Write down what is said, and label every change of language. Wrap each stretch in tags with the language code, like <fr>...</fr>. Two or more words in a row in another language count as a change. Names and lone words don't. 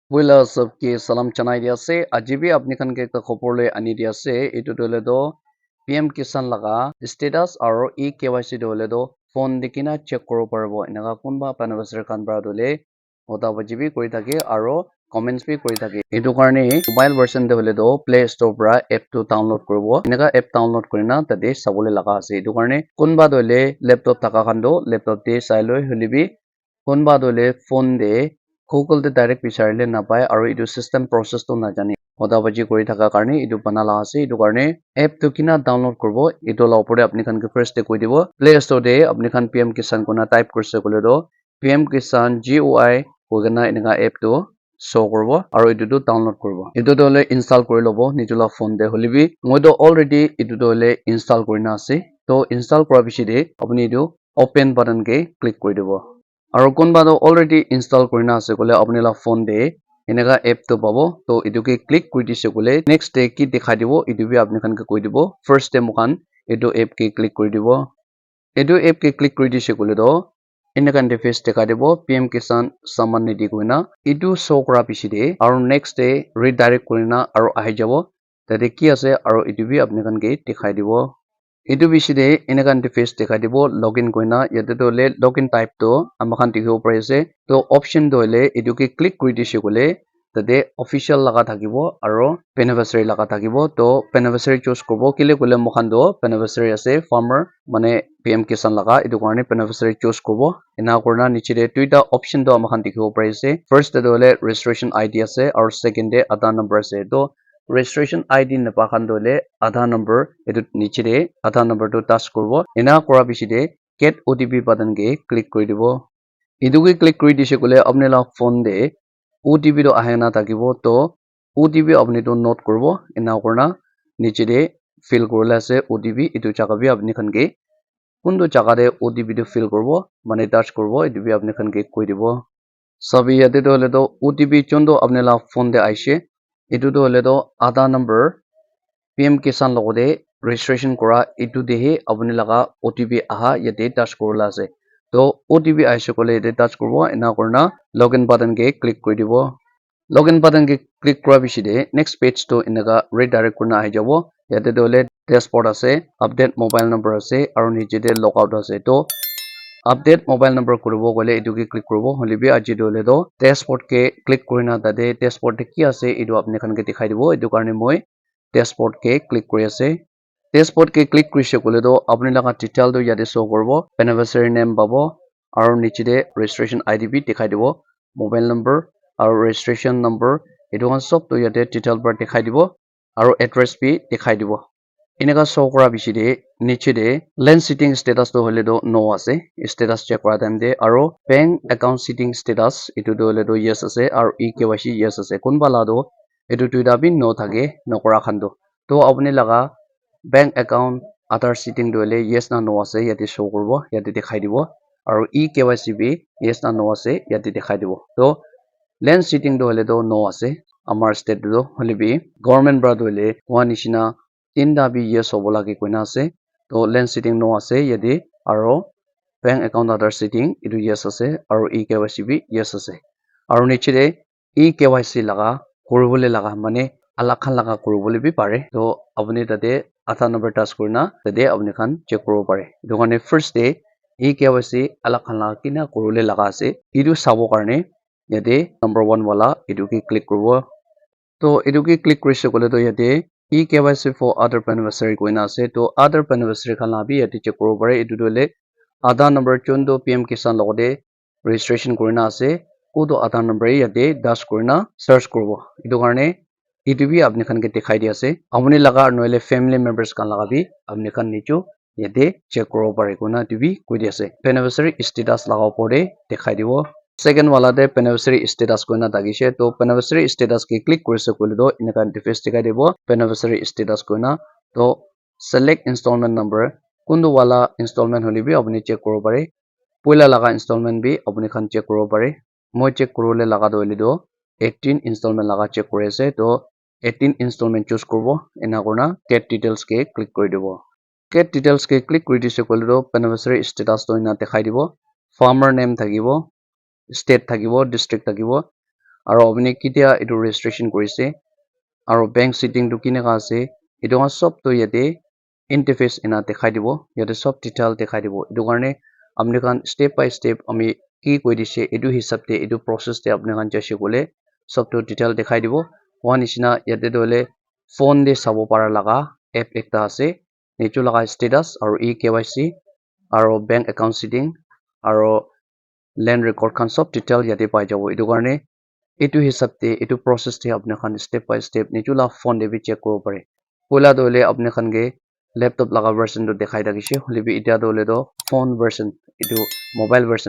<nag>Wila sabki salam chanai dia se ajibi apni khan ke ekta khopor le ani dia se etu dole do PM Kisan laga status aro KYC dole do phone dikina check koro parbo enaga kunba beneficiary khan bara dole hota bajibi kori thake aro comments bi kori thake etu karne</nag> <en>mobile version</en> <nag>de hole do Play Store para app to download koribo enaga app download korina tate sabole laga ase etu karne kunba dole laptop thaka khan do laptop te sai loi holebi kunba dole phone de Google te direct bicharile napai aro etu</nag> <en>system process</en> <nag>to najani hoda baji kori thaka karne etu banala ase etu karne app to kina download korbo etu la opor de apni khan ke first te koi dibo Play Store de apni khan PM Kisan kona type kurse kole do PM Kisan GUI kogena enga app to show korbo aro etu to download korbo etu to le install kori lobo nijula phone de holebi moi to already etu to le install korina ase to install kora bishi de apni etu</nag> <en>open button</en> <nag>ke click kori dibo aro kunba to</nag> <en>already install</en> <nag>korina ase kole apni la phone de enega app to pabo to etu ke click kuri dise kole</nag> <en>next day</en> <nag>ki dikhai dibo etu bi apni khan ke koi dibo</nag> <en>first day</en> <nag>mokan etu app ke click kuri dibo etu app ke click kuri dise kole do enega interface dikhai dibo PM Kisan saman nidi koina etu show kora bishi de aro</nag> <en>next day redirect</en> <nag>korina aro ahi jabo tate ki ase aro etu bi apni khan ke dikhai dibo etu bishi de enega interface dikhai dibo login koina yate to le</nag> <en>login type</en> <nag>to amakhan dikhibo pari ase to option to le etu ke click kuri dise kole tate official laga thakibo aro beneficiary laga thakibo to</nag> <en>beneficiary choose</en> <nag>kobo kile kole mokhan do beneficiary ase farmer mane PM Kisan laga etu karne</nag> <en>beneficiary choose</en> <nag>kobo ena kurna niche de tuita option to amakhan dikhibo pari ase first de le</nag> <en>registration ID</en> <nag>ase aro second de</nag> <en>Aadhaar number</en> <nag>ase to registration ID napa khan dole</nag> <en>Aadhaar number</en> <nag>etu niche de</nag> <en>Aadhaar number</en> <nag>to touch korbo ena kora bishi de</nag> <en>get OTP button</en> <nag>ke click kori dibo etu ke click kori dise kole apne la phone de OTP to ahe na thakibo to OTP apni to note korbo ena korna niche de fill korila ase OTP etu jaga bi apni khan ke kundu jaga de OTP to fill korbo mane touch korbo etu bi apni khan ke koi dibo sabi yate to le to OTP chondo apne la phone de aise etu to le to</nag> <en>Aadhaar number</en> <nag>PM Kisan logode registration kora etu de he apni laga OTP aha yate touch korila ase to OTP aise kole yate touch korbo ena korna</nag> <en>login button</en> <nag>ke click kori dibo</nag> <en>login button</en> <nag>ke click kora bishi de</nag> <en>next page</en> <nag>to enaga redirect kurna ahi jabo yate to le dashboard ase</nag> <en>update mobile number</en> <nag>ase aro niche de logout ase to</nag> <en>update mobile number</en> <nag>kuribo gole etu ke click kuribo holebi aji dole do dashboard ke click korina tate dashboard te ki ase etu apni khan ke dikhai dibo etu karne moi dashboard ke click kori ase dashboard ke click kurise kole do apni laga detail to yate show korbo</nag> <en>beneficiary name</en> <nag>pabo aro niche de</nag> <en>registration ID</en> <nag>bi dikhai dibo</nag> <en>mobile number</en> <nag>aro</nag> <en>registration number</en> <nag>etu khan sob to yate detail para dikhai dibo aro address bi dikhai dibo eneka show kora bishi de niche de</nag> <en>land sitting status</en> <nag>to hole do no ase</nag> <en>status check</en> <nag>kora time de aro</nag> <en>bank account sitting status</en> <nag>etu to hole do yes ase aro KYC yes ase kunba la do etu tuida bi no thake nokora khan do to apni laga</nag> <en>bank account Aadhaar sitting</en> <nag>to hole yes na no ase yate show korbo yate dikhai dibo aro KYC bi yes na no ase yate dikhai dibo to</nag> <en>land sitting</en> <nag>to hole do no ase amar state do hole bi government bra to hole wa nishina tinda bi yes hobo lage koina ase to</nag> <en>land sitting</en> <nag>no ase yate aro</nag> <en>bank account Aadhaar sitting</en> <nag>etu yes ase aro KYC bi yes ase aro niche de KYC laga koribole laga mane alak khan laga koribole bi pare to apni tate Aadhaar number touch kurina tate apni khan check koribo pare etu karne</nag> <en>first day</en> <nag>KYC alak khan laga kina koribole laga ase etu sabo karne yate number 1 wala etu ke click koribo to etu ke click kurise kole to yate</nag> <en>KYC for other beneficiary</en> <nag>koina ase to</nag> <en>other beneficiary</en> <nag>khan la bi yate check koribo pare etu to le</nag> <en>Aadhaar number</en> <nag>chondo PM Kisan logode registration korina ase kodo</nag> <en>Aadhaar number</en> <nag>yate dash korina search koribo etu karne etu bi apni khan ke dikhai di ase apni laga noile</nag> <en>family members</en> <nag>khan laga bi apni khan nicho yate check koribo pare koina etu bi koi di ase</nag> <en>beneficiary status</en> <nag>laga opor de dikhai dibo second wala de beneficiary status koina thakise to</nag> <en>beneficiary status</en> <nag>ke click kurise kole do eneka interface dikhai dibo</nag> <en>beneficiary status</en> <nag>koina to</nag> <en>select installment</en> <nag>number kundu wala installment hole bi apni check koribo pare poila laga installment bi apni khan check koribo pare moi check korole laga do hole do 18 installment laga check kori ase to 18 installment choose koribo ena korna</nag> <en>get details</en> <nag>ke click kori dibo</nag> <en>get details</en> <nag>ke click kori dise kole do</nag> <en>beneficiary status</en> <nag>to ena dikhai dibo</nag> <en>farmer name</en> <nag>thakibo state thakibo district thakibo aro apni ketia etu registration korise aro</nag> <en>bank setting</en> <nag>tu kineka ase etu khan sob tu yate interface ena dekhai dibo yate sob detail dekhai dibo etu karne apni khan</nag> <en>step by step</en> <nag>ami ki koi dise etu hisab te etu process te apni khan jaise kole sob tu detail dekhai dibo hoa nishina yate tu hoile phone de sabo para laga app ekta ase etu laga status aro eKYC aro</nag> <en>bank account</en> <nag>setting aro</nag> <en>land record</en> <nag>khan sob detail yate pai jabo etu karne etu hisab te etu process te apni khan</nag> <en>step by step</en> <nag>neju la phone de bi check koribo pare poila tu hoile apni khan ke laptop laga version tu dekhai thakishe hoile bi etia tu hoile to</nag> <en>phone version</en> <nag>etu</nag> <en>mobile version</en>